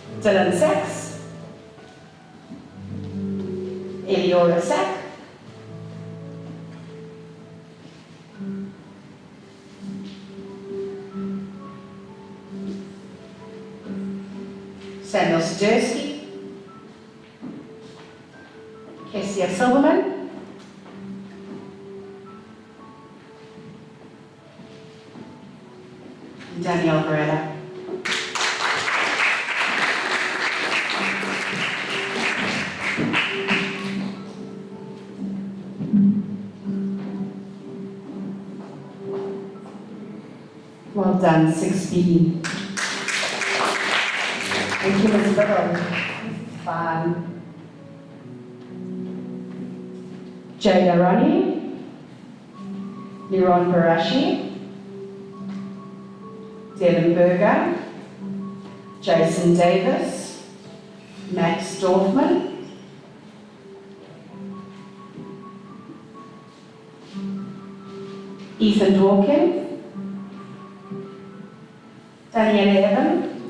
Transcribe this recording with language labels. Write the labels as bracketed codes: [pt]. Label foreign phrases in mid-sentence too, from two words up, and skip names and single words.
[en] Dylan Sachs, Eliora Sack, Samuel Sijerski, Kessia Silverman, and Danielle Varela. Well done, 6B. Thank you, Ms. Little. Fun. Jada Ronnie, Liron Barashi, Devin Berger, Jason Davis, Max Dorfman, Ethan Dworkin, Daniela Evan,